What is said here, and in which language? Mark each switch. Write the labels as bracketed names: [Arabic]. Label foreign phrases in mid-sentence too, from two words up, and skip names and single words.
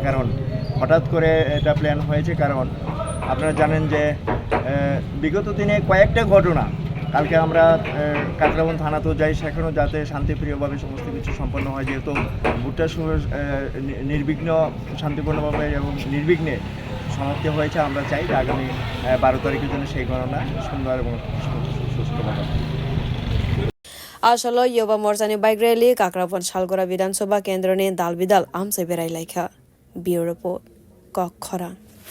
[Bangla] কারণ হঠাৎ করে এটা প্ল্যান হয়েছে, কারণ আপনারা জানেন যে বিগত দিনে কয়েকটা ঘটনা, কালকে আমরা কাকরাবন থানাতেও যাই, সেখানেও যাতে শান্তিপ্রিয়ভাবে সমস্ত কিছু সম্পন্ন হয়, যেহেতু ভোটটা নির্বিঘ্ন শান্তিপূর্ণভাবে এবং নির্বিঘ্নে সমাপ্তি হয়েছে। আমরা চাই যে আগামী 12 তারিখের জন্য সেই গণনা সুন্দর এবং সুষ্ঠুভাবে। [Kok Borok] asalo [Bangla] যুব মোর্চা [Kok Borok] ni [English] bike rally [Kok Borok] kakrabon shalgora [Bangla] বিধান সভা কেন্দ্র [Kok Borok] ni dalbidal amsai berai laika [English] bureau report [Kok Borok] kok khora।